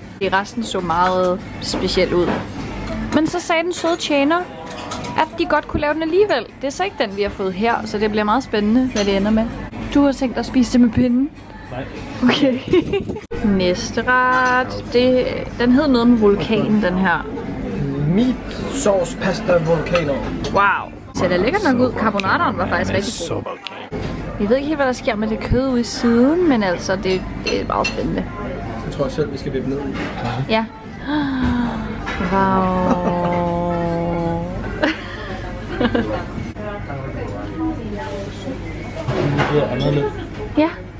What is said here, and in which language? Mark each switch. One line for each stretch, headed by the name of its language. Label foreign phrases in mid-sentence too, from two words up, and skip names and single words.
Danish: Resten så meget specielt ud. Men så sagde den søde tjener, at de godt kunne lave den alligevel. Det er så ikke den, vi har fået her, så det bliver meget spændende, hvad det ender med. Du har tænkt dig at spise det med pinden? Nej. Okay. Næste ret. Den hed noget med vulkan, den her.
English: Meat sauce pasta volcano.
Danish: Wow. Så det lækker nok ud. Carbonaraen var faktisk rigtig god. Jeg ved ikke helt, hvad der sker med det kød ude i siden, men altså, det er meget spændende. Jeg tror selv, vi skal vippe ned i. Ja. Wow. Ja.